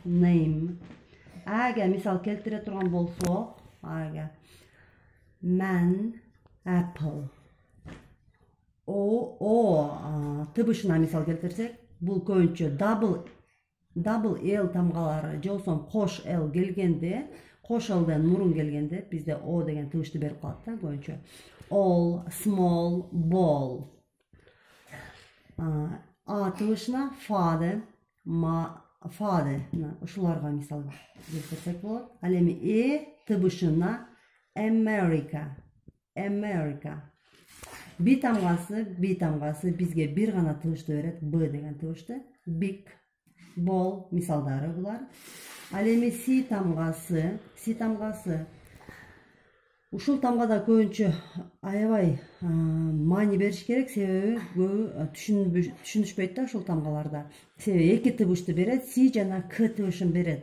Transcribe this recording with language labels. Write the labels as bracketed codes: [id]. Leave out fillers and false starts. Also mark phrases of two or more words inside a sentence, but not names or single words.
[ky] Name. Ага мисал келтире турган болсок, ага [en] man, apple. [ky] Табышына мисал келтирсек, бул көбүнчө [en] double L [ky] тамгалары же болбосо кош L келгенде, кош L'ден мурун келгенде бизде O деген табышты берип калат да көбүнчө. [en] All, small, ball. [ky] А табышына father, ушуларга мисал келтирсек болот. Ал эми табышына America. B тамгасы бизге бир гана табышты берет, Б деген табышты. [en] Big, ball [ky] мисалдары булар. Ал эми C тамгасы ушул тамгада көбүнчө аябай маани бериш керек, себеби көбү түшүнүшпөйт да ушул тамгаларда. Себеби эки табышты берет, C жана К табышын берет.